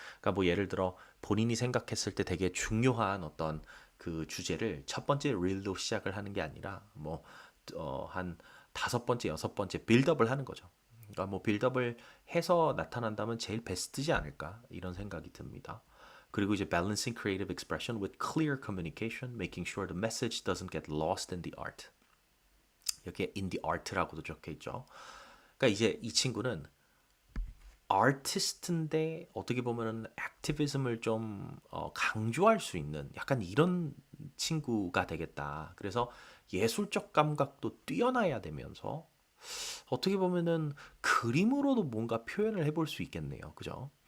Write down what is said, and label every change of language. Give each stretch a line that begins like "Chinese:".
Korean: 그러니까 뭐 예를 들어 본인이 생각했을 때 되게 중요한 어떤 그 주제를 첫 번째 릴로 시작을 하는 게 아니라 뭐 한 다섯 번째, 여섯 번째 빌드업을 하는 거죠. 그러니까 뭐 빌드업을 해서 나타난다면 제일 베스트지 않을까 이런 생각이 듭니다. 그리고 이제
English: balancing creative expression with clear communication, making sure the message doesn't get lost in the art.
Korean: 여기에
English: in the art
Korean: 라고도 적혀 있죠. 그러니까 이제 이 친구는 아티스트인데 어떻게 보면은 액티비즘을 좀 강조할 수 있는 약간 이런 친구가 되겠다. 그래서 예술적 감각도 뛰어나야 되면서 어떻게 보면은 그림으로도 뭔가 표현을 해볼 수 있겠네요. 그죠?